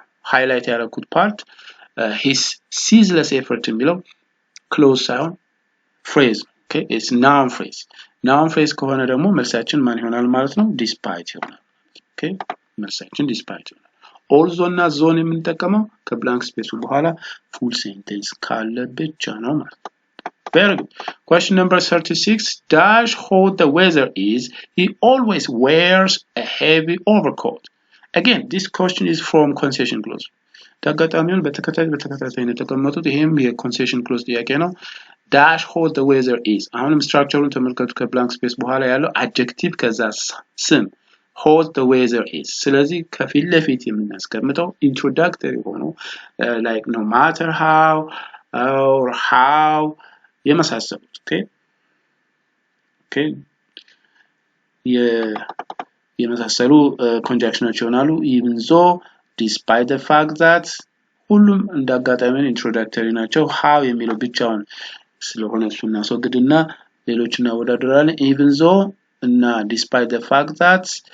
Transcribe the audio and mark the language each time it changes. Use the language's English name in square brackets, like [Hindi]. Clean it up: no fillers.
[Amharic] highlight ያደረኩት part his ceaseless effort የሚለው clause ሳይሆን phrase okay it's noun phrase ከሆነ ደግሞ መልሳችን ማን ይሆናል ማለት ነው despite ይሆናል okay መልሳችን despite ይሆናል also እና though የምንጠቀመው ከblank space በኋላ full sentence ካለ ብቻ ነው ማለት ነው [English] Very good. Question number 36. Dash hot the weather is, he always wears a heavy overcoat. Again, this question is from concession clause. [Amharic] ተጋጣሚውን በተከታታይ የተቀመጡት ይሄም የconcession clause ጥያቄ ነው. [English] Dash hot the weather is. [Amharic] አሁንም ስትራክቸሩን ተመልከቱ ከblank space በኋላ ያለው adjective ከዛ ስም hot the weather is. ስለዚህ ከፊት ለፊት የምናስቀምጠው introductory ሆኖ like no matter how or how የመሳሰሉት okay የመሳሰሉ conjunctions ይሆናሉ even though despite the fact that ሁሉም እንዳጋጣሚ introductory ናቸው how የሚለው ብቻውን ስለሆነ እሱን እናስወግድና ሌሎችን እናወዳድራለን even though እና despite the fact that